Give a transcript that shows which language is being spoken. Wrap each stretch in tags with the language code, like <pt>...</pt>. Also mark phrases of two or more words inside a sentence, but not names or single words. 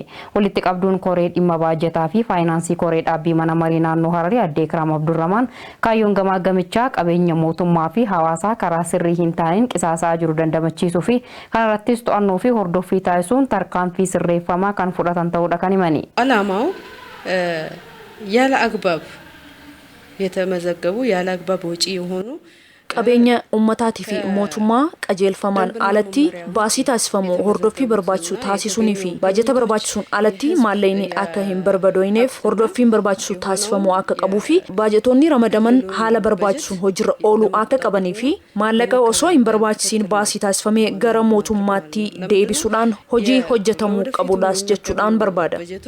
<om>Walitti qabduun koree dhimma baajataa fi faayinaansii koree dhaabbii mana marii naannoo Hararii addee Kiraam Abdurrahmaan kaayyoon gamaggamichaa qabeenya mootummaa fi hawaasaa karaa sirrii hin taaneen qisaasaa jiru dandamachiisuu fi kanarrattis to'annoo fi hordoffii taasisuun tarkaanfii sirreeffamaa kan fudhatan ta'uudha kan himani.</om> <am>ዓላማው ያለ አግባብ የተመዘገቡ ያለ አግባብ ወጪ የሆኑ</am> <om>qabeenya ummataatii fi mootummaa qajeelfamaan alatti baasii taasifamu hordoffii barbaachisu taasisuunii fi baajata barbaachisuun alatti maallaqni akka hin barbaadoineef hordoffiin barbaachisu taasifamu akka qabuu fi baajatoonni ramadaman haala barbaachisuun hojiirra ooluu akka qabanii fi maallaqa osoo hin barbaachisiin baasii taasifamee gara mootummaatti deebisuudhaan hojii hojjetamuu qabuudhaas jechuudhaan barbaada.</om>